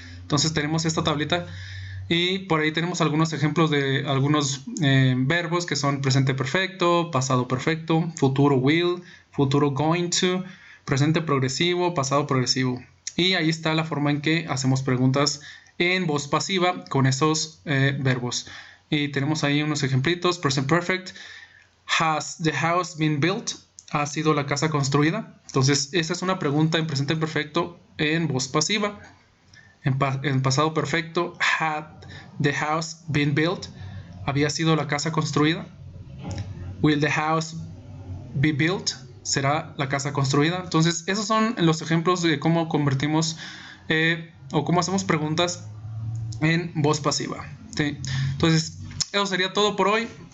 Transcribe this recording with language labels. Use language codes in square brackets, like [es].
[es] Entonces tenemos esta tablita y por ahí tenemos algunos ejemplos de algunos verbos que son presente perfecto, pasado perfecto, futuro will, futuro going to, presente progresivo, pasado progresivo. Y ahí está la forma en que hacemos preguntas en voz pasiva con esos verbos. Y tenemos ahí unos ejemplitos. [en] Present perfect. Has the house been built? [es] ¿Ha sido la casa construida? Entonces, esa es una pregunta en presente perfecto en voz pasiva. En pasado perfecto, [en] had the house been built? [es] ¿Había sido la casa construida? [en] Will the house be built? [es] ¿Será la casa construida? Entonces, esos son los ejemplos de cómo convertimos o cómo hacemos preguntas en voz pasiva. ¿Sí? Entonces, eso sería todo por hoy.